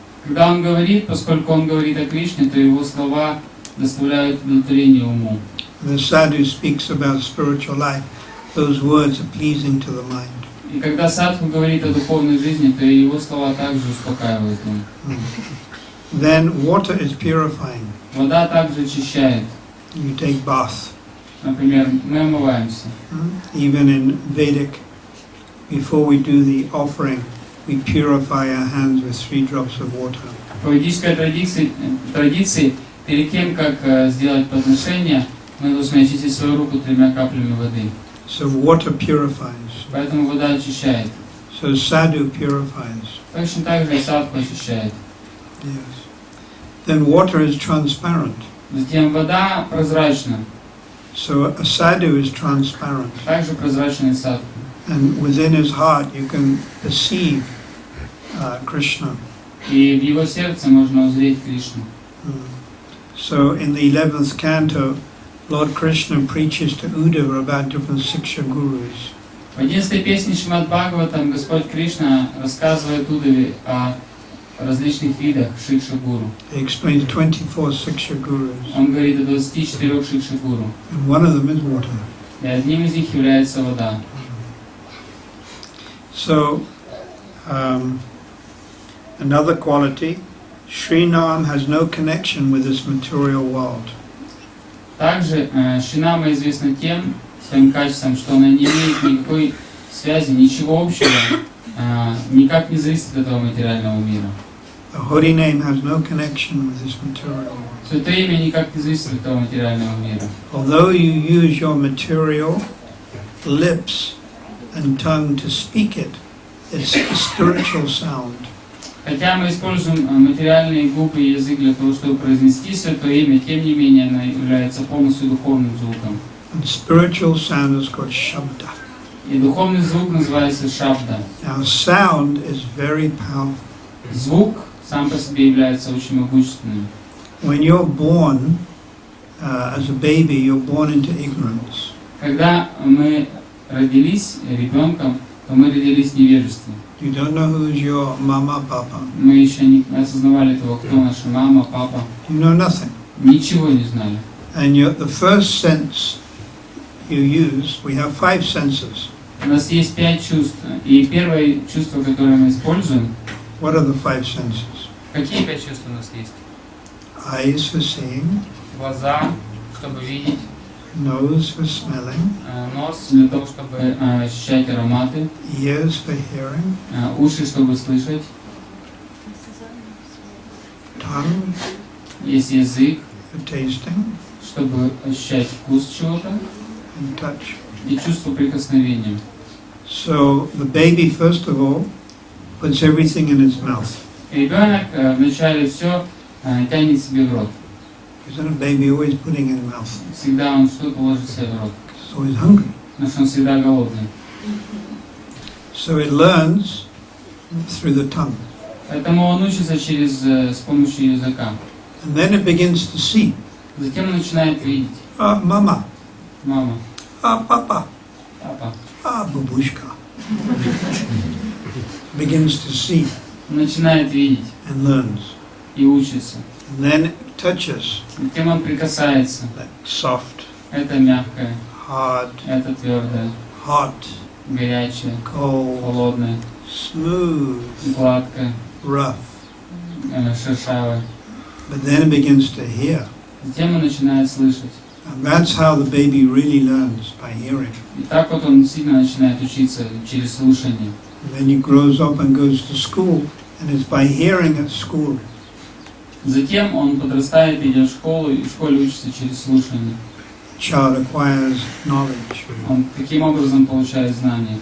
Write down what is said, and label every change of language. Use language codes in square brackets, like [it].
[ru] Когда он говорит, поскольку он говорит о Кришне, то его слова доставляют удовлетворение уму. [en] The sadhu speaks about spiritual life, those words are pleasing to the mind. [ru] И когда садху говорит о духовной жизни, то его слова также успокаивают ум. [en] Then water is purifying. [ru] Вода также очищает. [en] You take bath. [ru] Например, мы омываемся. [en] Even in Vedic, before we do the offering, we purify our hands with 3 drops of water. [ru] По ведической традиции, перед тем, как сделать подношение, мы должны очистить свою руку 3 каплями воды. [en] So water purifies. [ru] Поэтому вода очищает. [en] So sadhu purifies. [ru] Точно так же и садху очищает. [en] Yes. Then water is transparent. [ru] Затем вода прозрачна. [en] So a sadhu is transparent. [ru] Также прозрачна и садху. [en] And within his heart you can perceive Krishna. [ru] И в его сердце можно узреть Кришну. [en] So in the 11th canto, Lord Krishna preaches to Uddhava about different Siksha gurus. [ru] В 11-й песне Шримад Бхагаватам Господь Кришна рассказывает Уддаве о различных видах шикша-гуру. [en] He explains 24 Siksha gurus. [ru] Он говорит о 24 шикша-гуру. [en] And one of them is water. [ru] И одним из них является вода. [en] So, another quality, Srinam has no connection with this material world. [ru] Также Шринама известна тем своим качеством, что она не имеет никакой связи, ничего общего, никак не зависит от этого материального мира. [en] The holy name has no connection with this material world. [ru] Святое Имя никак не зависит от этого материального мира. [en] Although you use your material lips and tongue to speak it, it's a spiritual sound. [ru] Хотя мы используем материальные губы и язык для того, чтобы произнести Святое Имя, тем не менее она является полностью духовным звуком. [en] And spiritual sound is called shabda. [ru] И духовный звук называется шабда. [en] Now sound is very powerful. [ru] Звук сам по себе является очень могущественным. [en] When you're born as a baby, you're born into ignorance. [ru] Когда мы родились ребенком, то мы родились в невежестве. [en] You don't know who's your mama, papa. [ru] Мы еще не осознавали того, кто наша мама, папа. [en] You know nothing. [ru] Ничего не знали. [en] And the first sense you use, we have 5 senses. [ru] У нас есть 5 чувств. И первое чувство, которое мы используем. [en] What are the 5 senses? [ru] Какие 5 чувств у нас есть? [en] Eyes for seeing. [ru] Глаза, чтобы видеть. [en] Nose for smelling. [ru] Нос для того, чтобы ощущать ароматы. [en] Ears for hearing. [ru] Уши, чтобы слышать. [en] Tongue. [ru] Есть язык, [en] for tasting. [ru] чтобы ощущать вкус чего-то. [en] And touch. [ru] И чувство прикосновения. [en] So the baby, first of all, puts everything in its mouth. [ru] И ребенок вначале все тянет себе в рот. [en] Isn't a baby always putting in the mouth? [ru] Всегда он что-то ложит себе в рот. [en] It's always hungry. [ru] Потому что он всегда голодный. [en] So it learns through the tongue. [ru] Поэтому он учится с помощью языка. [en] And then it begins to see. [ru] Затем он начинает видеть. [en] Mama. [ru] Мама. [en] Papa. [ru] Папа. Babushka. [en] Begins to see [ru] Он начинает видеть [en] and learns. [ru] и учится. [en] And then it touches. [ru] Затем он прикасается. [en] Like soft, [ru] Это мягкое, [en] hard, [ru] это твердое, [en] hot, [ru] горячее, [en] cold, [ru] холодное, [en] smooth, [ru] гладкое, [en] rough. [ru] шершавое. [en] But then it begins to hear. [ru] Затем он начинает слышать. [en] And that's how the baby really learns, by hearing. [ru] И так вот он действительно начинает учиться через слушание. [en] And then he grows up and goes to school, and it's by hearing at school. [ru] Затем он подрастает, идет в школу, и в школе учится через слушание. [en] Child acquires knowledge. [ru] Он таким образом получает знания.